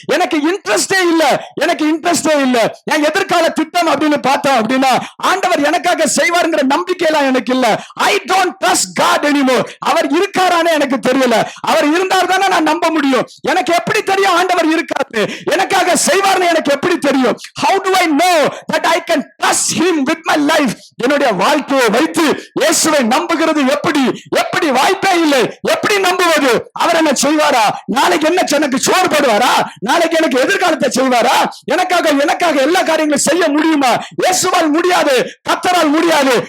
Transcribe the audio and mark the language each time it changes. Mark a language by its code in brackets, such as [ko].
[ta] எனக்கு இன்ட்ரெஸ்டே இல்ல. என் எதிர்கால திட்டம் அப்படின்னு பார்த்தோம் அப்படின்னா ஆண்டவர் எனக்காக செய்வாருங்கிற நம்பிக்கை எல்லாம் எனக்கு இல்ல. [en] I don't trust God anymore. [ta] அவர் இருக்காரானே எனக்கு தெரியல. அவர் இருந்தால் தானே நான் நம்ப முடியும். எனக்கு எப்படி தெரியும் ஆண்டவர் இருக்காரு? எனக்காக செய்வார்னு எனக்கு எப்படி தெரியும்? [en] How do I know that I can trust him with my life? [ta] என்னுடைய வாழ்க்கையை வைத்து இயேசுவை நம்புகிறது எப்படி வாய்ப்பே இல்லை. எப்படி நம்புவது? அவர் என்ன செய்வாரா? நாளைக்கு எனக்கு சோறு போடுவாரா? நாளைக்கு எனக்கு எதிர்காலத்தை செய்வாரா? எனக்காக எல்லா காரியங்களும் செய்ய முடியுமா? இயேசுவால் முடியாது, கர்த்தரால் முடியாது.